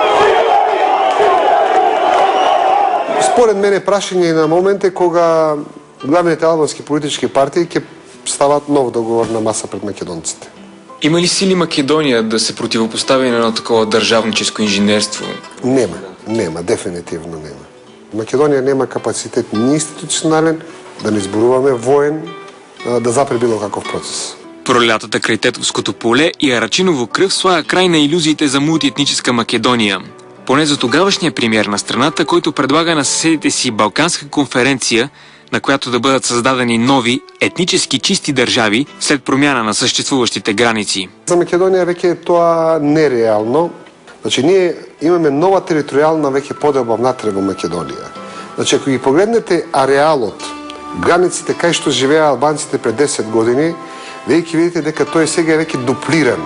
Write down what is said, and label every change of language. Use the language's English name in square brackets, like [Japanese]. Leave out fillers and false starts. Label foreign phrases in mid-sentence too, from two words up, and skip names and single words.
[Macedonian] Според мене прашање на момент е кога главните албански политички партии ќе стават нов договор на маса пред македонците. [Bulgarian] Има ли сили Македония да се противопостави на едно такова държавническо инженерство? [Macedonian] Нема, дефинитивно нема. Македонија нема капацитет ни институционален, да не зборуваме воен, да запре било каков процес. [Bulgarian] Пролятата край Тетовското поле и Арачиново кръв слага край на илюзиите за мултиетническа Македония. Поне за тогавашния премиер на страната, който предлага на съседите си Балканска конференция, на която да бъдат създадени нови, етнически чисти държави след промяна на съществуващите граници. [Macedonian] За Македонија веќе е тоа нереално. Значи, ние имаме нова територијална веќе поделба внатре во Македонија. Значи, ако ги погледнете ареалот, границите кај што живеа албанците пред 10 години, вие ќе видите дека тој сега е веќе дуплиран.